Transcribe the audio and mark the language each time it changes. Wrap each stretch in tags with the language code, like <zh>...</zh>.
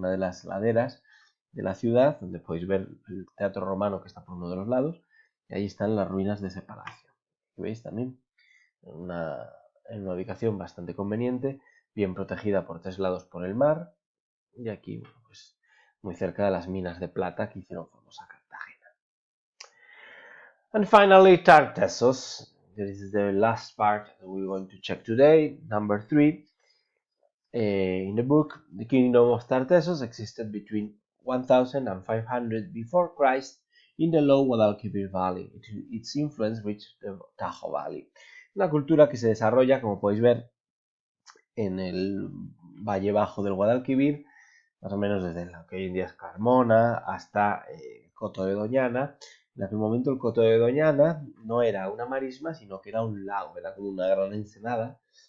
<es>Una de las laderas de la ciudad, donde podéis ver el teatro romano que está por uno de los lados, y ahí están las ruinas de ese palacio. ¿Veis también? En una ubicación bastante conveniente, bien protegida por 3 lados por el mar, y aquí, pues, muy cerca de las minas de plata que hicieron famosa Cartagena.</es> <en>And finally, Tartessos. This is the last part that we're going to check today, number 3. In the book, the kingdom of Tartessos existed between 1500 before Christ in the low Guadalquivir Valley. Its influence reached the Tajo Valley.</en> <es>Una cultura que se desarrolla, como podéis ver, en el valle bajo del Guadalquivir, más o menos desde lo que hoy en día es Carmona hasta Coto de Doñana. En aquel momento el Coto de Doñana no era una marisma, sino que era un lago, era como una gran ensenada.</es>